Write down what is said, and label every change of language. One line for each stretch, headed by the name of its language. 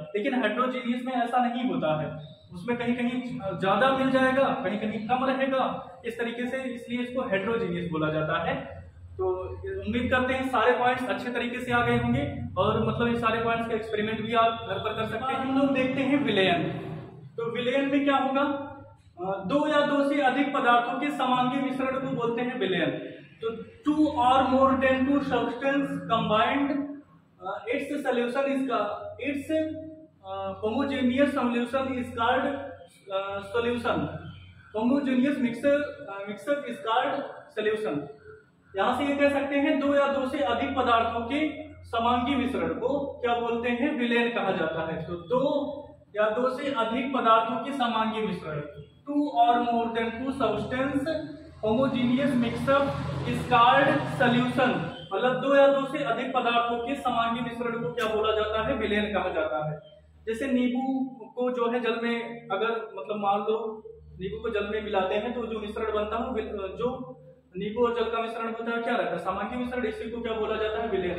Hindi: लेकिन हेट्रोजीनियस में ऐसा नहीं होता है, उसमें कहीं कहीं ज्यादा मिल जाएगा, कहीं कहीं कम रहेगा, इस तरीके से, इसलिए इसको हेट्रोजीनियस बोला जाता है। तो उम्मीद करते हैं सारे पॉइंट्स अच्छे तरीके से आ गए होंगे, और मतलब ये सारे पॉइंट्स का एक्सपेरिमेंट भी आप घर पर कर सकते हैं। हम लोग देखते हैं विलयन। तो विलयन में क्या होगा, 2 या 2 से अधिक पदार्थों के समांगी मिश्रण को बोलते हैं विलयन।
English: तो 2 or more than 2 substance combined, its solution is its homogeneous solution is called solution. Homogeneous mixture is called solution.
Hindi: यहां से ये कह सकते हैं 2 या 2 से अधिक पदार्थों के समांगी मिश्रण को क्या बोलते हैं, विलयन कहा जाता है। तो 2 या 2 से अधिक पदार्थों के समांगी मिश्रण,
English: 2 or more than 2 substance homogeneous mixture is called solution।
Hindi: मतलब 2 या 2 से अधिक पदार्थों के समांगी मिश्रण को क्या बोला जाता है, विलयन कहा जाता है। जैसे नींबू को जो है जल में, अगर मतलब मान लो नींबू को जल में मिलाते हैं तो जो मिश्रण बनता है, जो नींबू और जल का मिश्रण होता है क्या रहता है, समांगी मिश्रण, इसी को क्या बोला जाता है, विलयन।